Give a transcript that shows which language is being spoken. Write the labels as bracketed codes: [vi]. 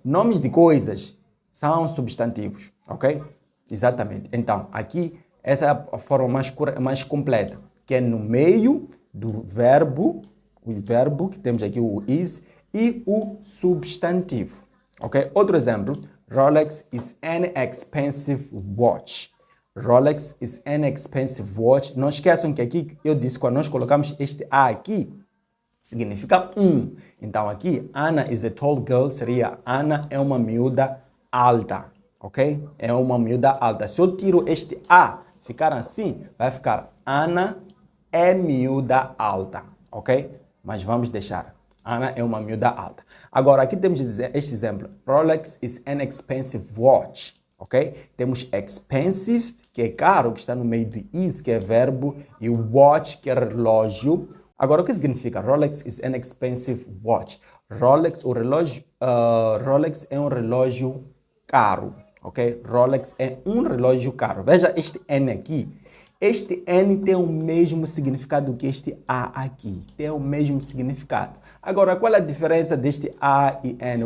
[pt] Nomes de coisas são substantivos, ok? Exatamente. Então, aqui, essa é a forma mais completa, que é no meio do verbo, o verbo que temos aqui, o is, e o substantivo. Ok? Outro exemplo, [en] Rolex is an expensive watch. Rolex is an expensive watch. [pt] Não esqueçam que aqui eu disse, quando nós colocamos este A aqui, significa um. Então aqui, [en] Anna is a tall girl, [pt] seria Ana é uma miúda alta. Ok? É uma miúda alta. Se eu tiro este A, ficar assim, vai ficar Ana é miúda alta. Ok? Mas vamos deixar. Ana é uma miúda alta. Agora, aqui temos este exemplo. [en] Rolex is an expensive watch. [pt] Ok? Temos expensive, que é caro, que está no meio do is, que é verbo, e watch, que é relógio. Agora, o que significa? [en] Rolex is an expensive watch. [pt] Rolex, o relógio, Rolex é um relógio caro. Ok? Rolex é um relógio caro. Veja este N aqui. Este N tem o mesmo significado que este A aqui. Tem o mesmo significado. Agora, qual é a diferença deste A e N?